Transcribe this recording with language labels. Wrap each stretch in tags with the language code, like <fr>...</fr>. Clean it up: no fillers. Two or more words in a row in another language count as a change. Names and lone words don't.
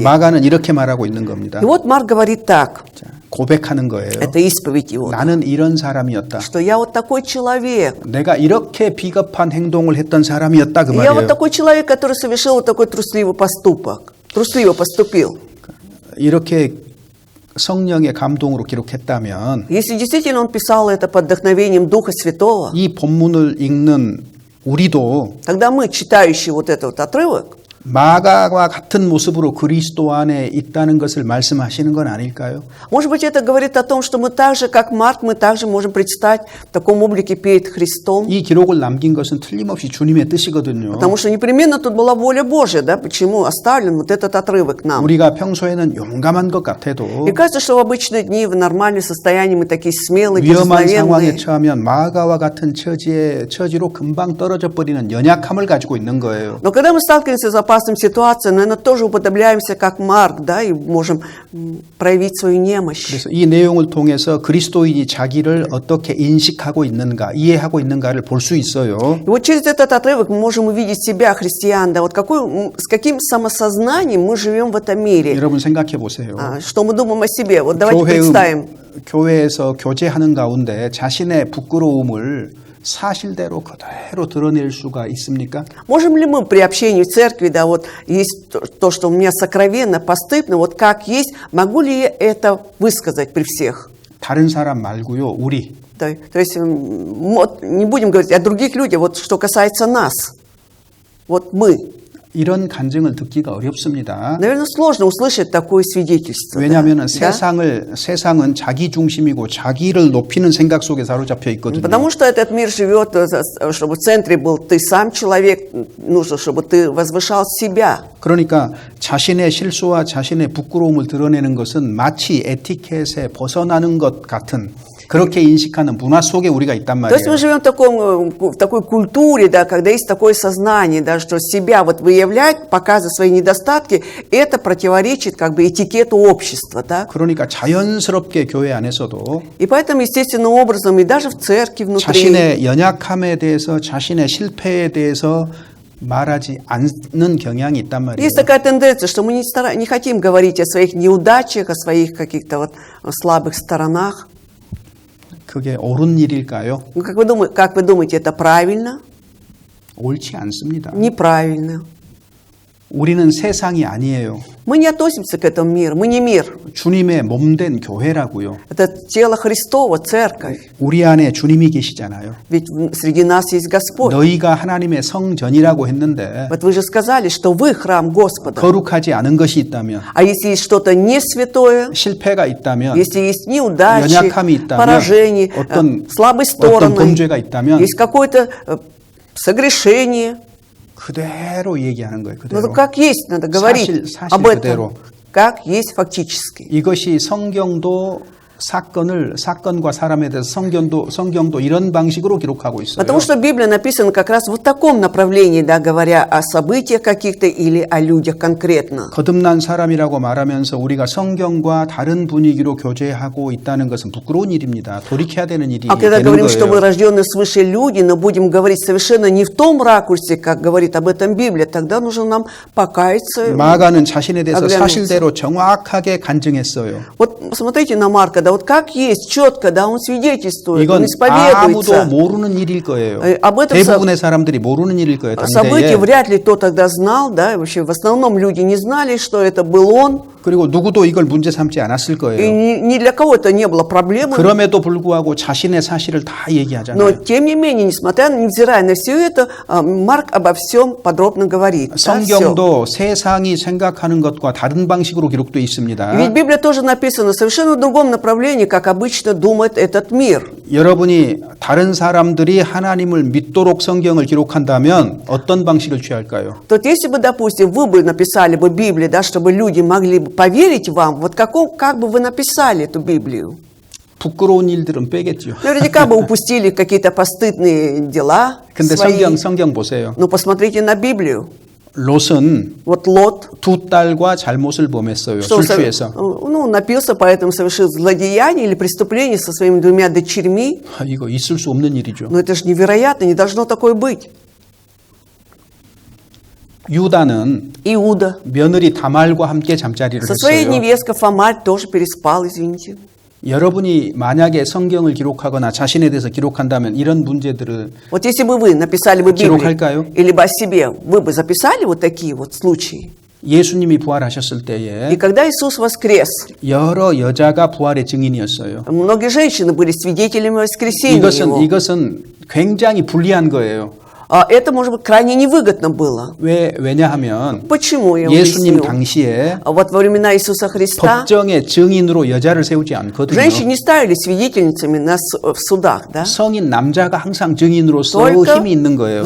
<ko>마가는 이렇게 말하고 있는 겁니다.</ko> <ru>И вот Марк говорит так,</ru> <ko>자, 고백하는 거예요.</ko> <ru>это исповедь его,</ru> <ko>나는 이런 사람이었다.</ko> <ru>что я вот такой человек.</ru> <ko>내가 이렇게 비겁한 행동을 했던 사람이었다 그</ko> <ru>Я вот</ru> <ko>말이에요.</ko> <ru>такой человек, который совершил вот такой трусливый поступок. Трусливо поступил.</ru> <ko>이렇게 성령의 감동으로 기록했다면</ko> <ru>Если действительно он писал это под вдохновением Духа Святого,</ru> <ko>이 본문을 읽는 우리도</ko> <ru>тогда мы, читающие вот этот вот отрывок,</ru> <ko>마가와 같은 모습으로 그리스도 안에 있다는 것을 말씀하시는 건 아닐까요?</ko> <ru>может быть, это говорит о том, что мы так же, как Марк, мы также можем предстать в таком облике перед Христом.</ru> <ko>이 기록을 남긴 것은 틀림없이 주님의 뜻이거든요.</ko> <ru>Потому что непременно тут была воля Божья, да? Почему оставлен вот этот отрывок нам?</ru> <ko>우리가 평소에는 용감한 것 같아도</ko> <ru>И кажется, что в обычные дни, в нормальном состоянии мы такие смелые,</ru> <ko>위험한 상황에</ko> <ru>дерзновенные.</ru> <ko>처하면 마가와 같은 처지로 금방 떨어져 버리는 연약함을 가지고 있는 거예요.</ko> <ru>Но когда мы сталкиваемся с опасной ситуацией, наверное, тоже уподобляемся, как Марк, да, и можем проявить свою немощь.</ru> <ko>그래서 이 내용을 통해서 그리스도인이 자기를 어떻게 인식하고 있는가, 이해하고 있는가를 볼 수 있어요.</ko> <ru>И вот через этот отрывок мы можем увидеть себя, христиан, да, вот с каким самосознанием мы живем в этом мире.</ru> <ko>여러분 생각해 보세요.</ko> <ru>Что мы думаем о себе. Вот давайте представим.</ru> <ko>교회에서 교제하는 가운데 자신의 부끄러움을 사실대로 그대로 드러낼 수가 있습니까?</ko> <ru>Можем ли мы при общении в церкви, да, вот есть то, что у меня сокровенно, постыдно, вот как есть, могу ли я это высказать при всех?</ru> <ko>다른 사람 말고요, 우리.</ko> <ru>Да, то есть вот, не будем говорить о других людях, вот что касается нас, вот мы.</ru> <ko>이런 간증을 듣기가 어렵습니다.</ko> <ru>Наверное, сложно услышать такое свидетельство.</ru> <ko>왜냐하면</ko> <ru>да?</ru> <ko>세상은 자기 중심이고 자기를 높이는 생각 속에 사로잡혀 있거든요.</ko> <ru>Потому что этот мир живет, чтобы в центре был ты сам человек, нужно, чтобы ты возвышал себя.</ru> <ko>그러니까 자신의 실수와 자신의 부끄러움을 드러내는 것은 마치 에티켓에 벗어나는 것 같은 그렇게 인식하는 문화 속에 우리가 있단</ko> <ru>То есть</ru> <ko>말이에요.</ko> <ru>мы живем в такой культуре, да, когда есть такое сознание, да, что себя вот выявлять, показывать свои недостатки, это противоречит как бы этикету общества. Да?</ru> <ko>그러니까 자연스럽게 교회 안에서도</ko> <ru>И поэтому естественным образом и даже в церкви внутри</ru> <ko>자신의 연약함에 대해서 자신의 실패에 대해서 말하지 않는 경향이 있단 말이에요.</ko> <ru>есть такая тенденция, что мы не хотим говорить о своих неудачах, о своих каких-то вот слабых сторонах.</ru> <ko>그게 옳은 일일까요?</ko> <ru>Ну, как вы думаете, это правильно?</ru> <ko>옳지 않습니다.</ko> <ru>Неправильно.</ru> <ko>우리는 세상이 아니에요.</ko> <ru>Мы не относимся к этому миру, мы не мир.</ru> <ko>주님의 몸된 교회라고요.</ko> <ru>Это тело Христово, церковь.</ru> <ko>우리 안에 주님이 계시잖아요.</ko> <ru>Ведь среди нас есть Господь.</ru> <ko>너희가 하나님의 성전이라고 했는데</ko> <ru>Вот вы же сказали, что вы храм Господа.</ru> <ko>거룩하지 않은 것이 있다면,</ko> <ru>А если есть что-то не святое,</ru> <ko>실패가 있다면,</ko> <ru>если есть неудачи,</ru> <ko>연약함이 있다면,</ko> <ru>поражения, слабые</ru> <ko>어떤</ko> <ru>стороны,</ru> <ko>범죄가 있다면</ko> <ru>есть какое-то согрешение,</ru> <ko>그대로 얘기하는 거예요.</ko> <ru>ну,</ru> <ko>그대로.</ko> <ru>как есть, надо говорить</ru> <ko>사실</ko> <ru>об этом,</ru> <ko>그대로.</ko> <ru>как есть фактически.</ru> <ko>이것이 성경도 사건과 사람에 대해서 성경도 이런 방식으로 기록하고 있어요.</ko> <ru>Потому что Библия написана как раз в таком направлении, да, говоря о событиях каких-то или о людях конкретно.</ru> <ko>거듭난 사람이라고 말하면서 우리가 성경과 다른 분위기로 교제하고 있다는 것은 부끄러운 일입니다. 돌이켜야 되는 일이</ko> <ru>А когда</ru> <ko>되는</ko> <ru>говорим, что мы</ru> <ko>거예요.</ko> <ru>рожденные свыше люди, но будем говорить совершенно не в том ракурсе, как говорит об этом Библия, тогда нужно нам покаяться.</ru> <ko>마가는 자신에 대해서</ko> <ru>оглянуться.</ru> <ko>사실대로 정확하게 간증했어요.</ko> <ru>Вот посмотрите на Марка, да вот как есть, четко, да, он свидетельствует,</ru> <ko>이건</ko> <ru>он</ru> <ko>아무도</ko> <ru>исповедуется.</ru> <ko>모르는 일일 거예요.</ko> <ru>об этом</ru> <ko>대부분의 사람들이 모르는 일일 거예요.</ko> <ru>событие</ru> <ko>당대에.</ko> <ru>вряд ли кто тогда знал, да, и вообще в основном люди не знали, что это был он,</ru> <ko>그리고 누구도 이걸 문제 삼지 않았을</ko> <ru>и</ru> <ko>거예요.</ko> <ru>ни для кого это не было проблемой.</ru> <ko>그럼에도 불구하고 자신의 사실을 다</ko> <ru>Но</ru> <ko>얘기하잖아요.</ko> <ru>тем не менее, невзирая на все это, Марк обо всем подробно говорит. Да, всё.</ru> <ko>성경도 세상이 생각하는 것과 다른 방식으로 기록되어 있습니다.</ko> <ru>Ведь Библия тоже написана совершенно в другом направлении, как обычно думает этот мир.</ru> <ko>여러분이 다른 사람들이 하나님을 믿도록 성경을 기록한다면 어떤 방식을 취할까요?</ko> <ru>То если бы, допустим, вы бы написали бы Библию, да, чтобы люди могли бы поверить вам, вот как бы вы написали эту Библию?</ru> <ko>부끄러운 일들은 빼겠죠.</ko> <ru>Наверняка бы упустили какие-то постыдные дела</ru> <ko>근데</ko> <ru>свои.</ru> <ko>성경 보세요.</ko> <ru>Но посмотрите на Библию.</ru> <ko>롯은</ko> <ru>Вот Лот,</ru> <ko>두 딸과 잘못을 범했어요.</ko> <ru>что он</ru> <ko>술 취해서.</ko> <ru>напился, поэтому совершил злодеяние или преступление со своими двумя дочерьми.</ru> <ko>이거 있을 수 없는 일이죠.</ko> <ru>Но это же невероятно, не должно такое быть.</ru> <ko>유다는</ko> <ru>Иуда</ru> <ko>며느리 다말과 함께 잠자리를</ko> <ru>со своей</ru> <ko>했어요.</ko> <ru>невесткой Фомаль тоже переспал, извините.</ru> <ko>여러분이 만약에 성경을 기록하거나 자신에 대해서 기록한다면 이런 문제들을</ko> <ru>Вот если бы вы написали бы</ru> <ko>기록할까요?</ko> <ru>Библию, или бы о себе, вы бы записали вот такие вот случаи?</ru> <ko>예수님이 부활하셨을 때에</ko> <ru>И когда Иисус воскрес,</ru> <ko>여러 여자가 부활의 증인이었어요.</ko> <ru>многие женщины были свидетелями воскресения его.</ru> <ko>이것은 굉장히 불리한 거예요.</ko> <ru>Это, может быть, крайне невыгодно было.</ru> <ko>왜냐하면</ko> <ru>Почему, я</ru> <ko>예수님</ko> <ru>объясню.</ru> <ko>당시에</ko> <ru>Вот во времена Иисуса Христа</ru> <ko>법정의 증인으로 여자를 세우지 않거든요.</ko> <ru>женщин не ставили свидетельницами в судах, да?</ru> <ko>성인 남자가 항상 증인으로서</ko> <ru>Только</ru> <ko>힘이 있는 거예요.</ko>